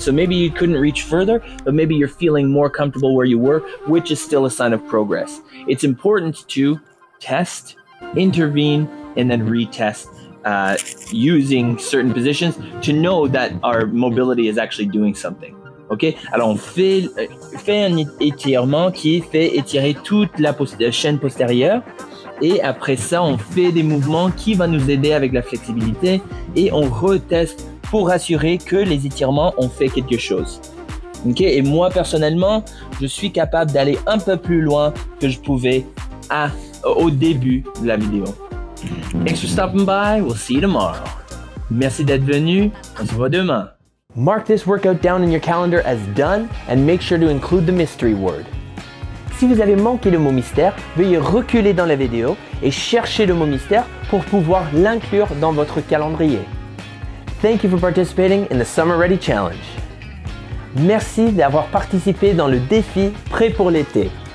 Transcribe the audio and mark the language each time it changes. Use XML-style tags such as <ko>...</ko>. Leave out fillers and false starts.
<en>So maybe you couldn't reach further, but maybe you're feeling more comfortable where you were, which is still a sign of progress. It's important to test, intervene, and then retest using certain positions to know that our mobility is actually doing something. Ok?</en> <fr>Alors on fait un étirement qui fait étirer toute la chaîne postérieure. Et après ça, on fait des mouvements qui vont nous aider avec la flexibilité et on reteste pour assurer que les étirements ont fait quelque chose. Okay? Et moi, personnellement, je suis capable d'aller un peu plus loin que je pouvais au début de la vidéo.</fr> <en>Thanks for stopping by. We'll see you tomorrow.</en> <fr>Merci d'être venu. On se voit demain.</fr> <en>Mark this workout down in your calendar as done and make sure to include the mystery word.</en> <fr>Si vous avez manqué le mot mystère, veuillez reculer dans la vidéo et chercher le mot mystère pour pouvoir l'inclure dans votre calendrier.</fr> <en>Thank you for participating in the Summer Ready Challenge.</en> <fr>Merci d'avoir participé dans le défi Prêt pour l'été.</fr>